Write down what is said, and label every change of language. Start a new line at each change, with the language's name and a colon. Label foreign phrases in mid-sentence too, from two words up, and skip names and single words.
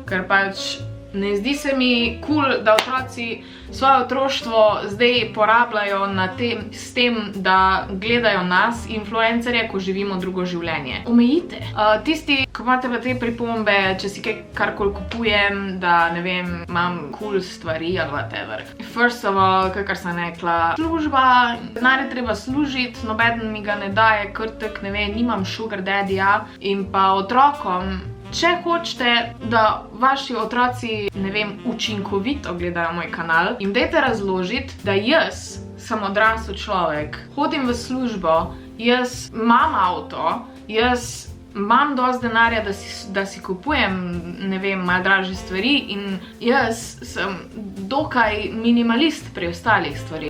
Slovenian: Ker pač ne zdi se mi cool, da otroci svoje otroštvo zdaj porabljajo s tem, da gledajo nas, influencerje, ko živimo drugo življenje. Omejite. Tisti, ko imate pa te pripombe, če si karkoli kupujem, da ne vem, imam cool stvari ali whatever.
English: First of all,
Slovenian: kakor sem rekla, služba, denar je treba služiti, nobeden mi ga ne daje, krtek, ne vem, nimam
English: sugar daddy-ja
Slovenian: in pa otrokom. Če hočete, da vaši otroci, ne vem, učinkovito gledajo moj kanal, jim dajte razložiti, da jaz sem odrasel človek, hodim v službo, jaz imam avto, jaz imam dosti denarja, da si kupujem, ne vem, malo dražje stvari in jaz sem dokaj minimalist pri ostalih stvari.